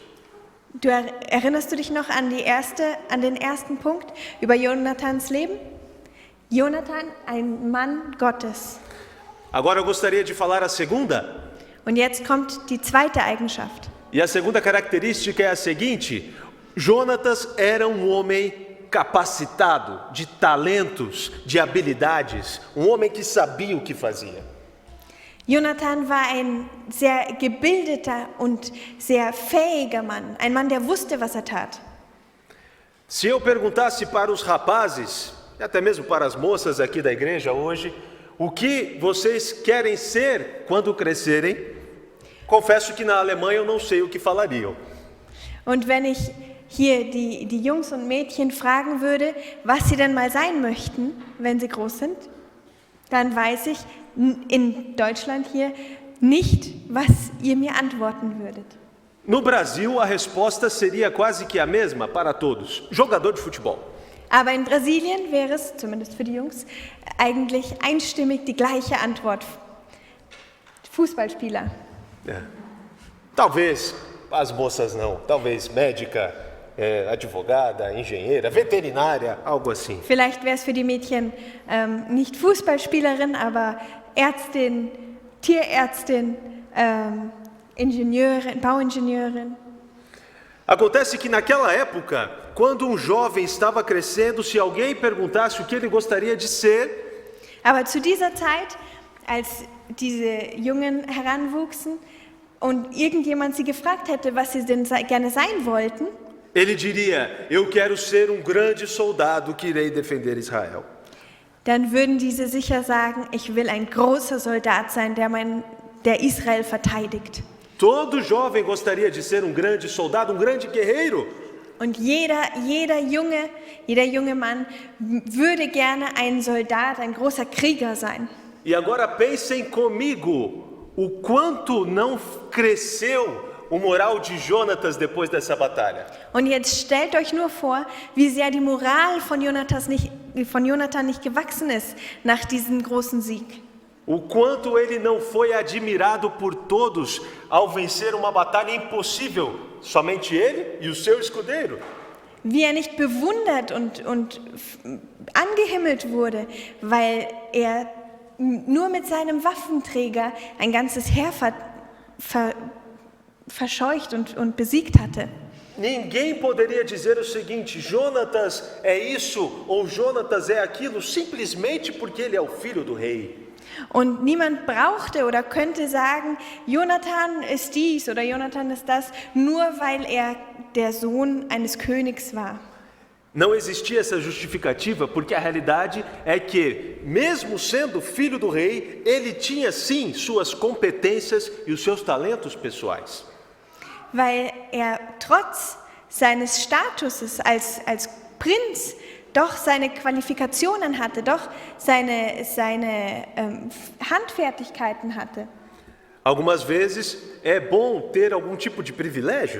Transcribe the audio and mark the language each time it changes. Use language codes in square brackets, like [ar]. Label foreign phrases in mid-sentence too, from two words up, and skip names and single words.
[de] Erinnerst du dich noch an den ersten Punkt über Jonathans Leben? Jonathan, ein Mann Gottes. [pt] Agora eu gostaria de falar a segunda. [de] Und jetzt kommt die zweite Eigenschaft. [pt] E a segunda característica é a seguinte: Jonatas era homem capacitado, de talentos, de habilidades, homem que sabia o que fazia. [de] Jonathan war ein sehr gebildeter und sehr fähiger Mann, ein Mann, der wusste, was er tat. [pt] Se eu perguntasse para os rapazes, e até mesmo para as moças aqui da igreja hoje, o que vocês querem ser quando crescerem, confesso que na Alemanha eu não sei o que falariam. [de] Und wenn ich hier die Jungs und Mädchen fragen würde, was sie denn mal sein möchten, wenn sie groß sind, dann weiß ich in Deutschland hier nicht, was ihr mir antworten würdet. [pt] No Brasil, a resposta seria quase que a mesma para todos: jogador de futebol. [de] Aber in Brasilien wäre es, zumindest für die Jungs, eigentlich einstimmig die gleiche Antwort. Fußballspieler. [pt] É. Talvez as moças não, talvez médica, advogada, engenheira, veterinária, algo assim. [de] Vielleicht wäre es für die Mädchen nicht Fußballspielerin, aber Ärztin, Tierärztin, Ingenieurin, Bauingenieurin. [pt] Acontece que naquela época, quando jovem estava crescendo, se alguém perguntasse o que ele gostaria de ser, [de] aber zu dieser Zeit, als diese Jungen heranwuchsen und irgendjemand sie gefragt hätte, was sie denn gerne sein wollten, [pt] ele diria: eu quero ser grande soldado que irei defender Israel. [de] Dann würden diese sicher sagen: ich will ein großer Soldat sein, der Israel verteidigt. [pt] Todo jovem gostaria de ser grande soldado, grande guerreiro. [de] Und jeder junge Mann würde gerne ein Soldat, ein großer Krieger sein. [pt] E agora pensem comigo, o quanto não cresceu o moral de Jonatas depois dessa batalha. [de] Und jetzt stellt euch nur vor, wie sehr die Moral von Jonathan nicht gewachsen ist nach diesem großen Sieg. [pt] O quanto ele não foi admirado por todos ao vencer uma batalha impossível, somente ele e o seu escudeiro. [de] Wie nicht bewundert und angehimmelt wurde, weil nur mit seinem Waffenträger ein ganzes Heer verscheucht und besiegt hatte. [pt] Ninguém poderia dizer o seguinte: Jonatas é isso ou Jonatas é aquilo, simplesmente porque ele é o filho do rei. [de] Und niemand brauchte oder könnte sagen, Jonathan ist dies oder Jonathan ist das, nur weil er der Sohn eines Königs war. [pt] Não existia essa justificativa, porque a realidade é que, mesmo sendo filho do rei, ele tinha sim suas competências e os seus talentos pessoais. [de] Weil trotz seines Statuses als Prinz doch seine Qualifikationen hatte, doch seine Handfertigkeiten hatte. [pt] Algumas vezes é bom ter algum tipo de privilégio.